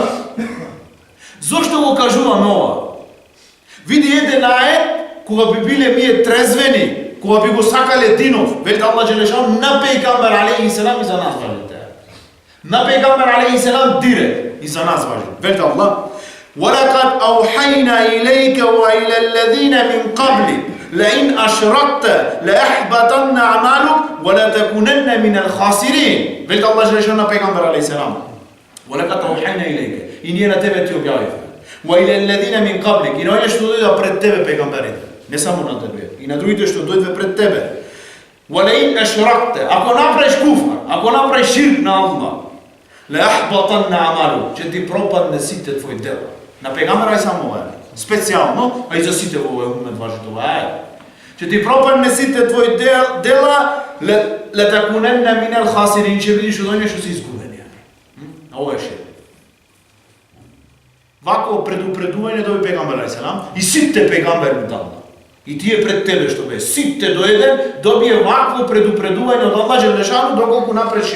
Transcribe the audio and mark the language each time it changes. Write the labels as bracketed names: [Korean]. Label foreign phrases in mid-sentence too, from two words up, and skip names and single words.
[Macedonian] Зошто го кажуваме ова? Види еден ајет, кога би биле ние трезвени, кога би го сакале динов, велите Аллах Джелешану на пејгамбер [Arabic] عليه السلام [Macedonian] и за нас важите. На пејгамбер [Arabic] عليه السلام [Macedonian] директ и за нас важи. [Arabic] Велите Аллах: وَلَقَدْ أَوْحَيْنَا إِلَيْكَ وَإِلَى الَّذِينَ مِنْ قَبْلِكَ لَئِنْ أَشْرَكْتَ لَيَحْبَطَنَّ عَمَلُكَ وَلَتَكُونَنَّ مِنَ الْخَاسِرِينَ. [Macedonian] Велите Аллах Джелешану на пејгамбер [Arabic] عليه السلام: وَلَقَدْ أَوْحَيْنَا إِلَيْكَ, [Macedonian] и ние на тебе ти објавивме. [Arabic] وَإِلَى الَّذِينَ مِنْ قَبْلِكَ, [Macedonian] и на оние што дојдоа пред тебе пејгамберите, не само на тебе, и на другите што дојдоа пред тебе. [Arabic] وَلَئِنْ أَشْرَكْتَ, [Macedonian] ако направиш куфар, ако направиш ширк на Аллах, [Arabic] لَيَحْبَطَنَّ عَمَلُكَ, [Macedonian] ќе ти пропадне сите твои дела. На пејгамбера е само ова, специјално, а и за сите во овој умет важи това е. Ќе ти пропадне сите твои дела, [Arabic] لَتَكُونَنَّ مِنَ الْخَاسِرِينَ, [Macedonian] ќе видиш од оние што се изгубени. А ова е ширк. Вако предупредување доби пејгамбер алейхиселам и сите пејгамбери одамна. И тие пред тебе што бе, сите до еден добие вакво предупредување од Аллах Джелешану доколку направи ширк.